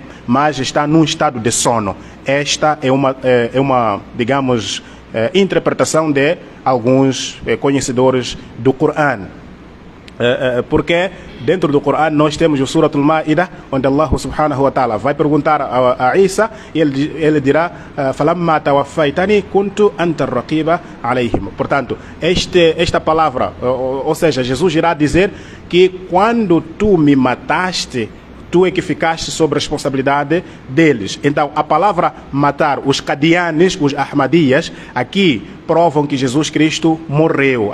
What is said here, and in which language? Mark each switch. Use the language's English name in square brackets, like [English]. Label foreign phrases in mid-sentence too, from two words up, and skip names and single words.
[Portuguese] Mas está num estado de sono. Esta é uma digamos, interpretação de alguns conhecedores do Corão. Porque dentro do Corão nós temos o Surah Al-Ma'idah, onde Allah [Arabic] سبحانه وتعالى [Portuguese] vai perguntar a Isa e ele dirá [Arabic] فلما توفيتني كنت أنت الرقيب عليهم. [Portuguese] Portanto, esta palavra, ou seja, Jesus irá dizer que quando tu me mataste, tu é que ficaste sob a responsabilidade deles. Então, a palavra matar, os Qadianis, os Ahmadias, aqui provam que Jesus Cristo morreu.